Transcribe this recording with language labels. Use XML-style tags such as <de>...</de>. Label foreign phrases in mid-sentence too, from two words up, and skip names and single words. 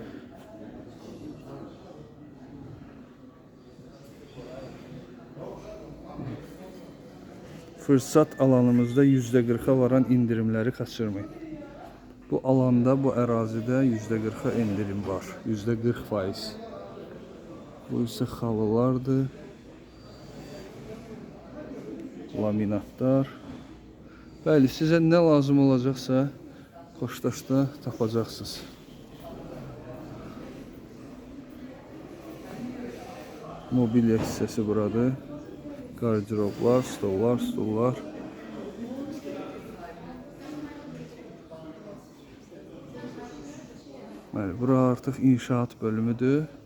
<tr>Fırsat alanımızda %40'a varan indirimleri kaçırmayın.</tr> <az>Bu alanda, bu ərazidə %40'a indirim var.</az> <tr>%40%. Bu ise halılardır. Laminatlar.</tr> <az>Bəli, sizə nə lazım olacaqsa Koçtaşda tapacaqsınız. Mobilya hissəsi buradır. Qardiroblar, stollar. Bəli, bura artıq inşaat bölümüdür.</az>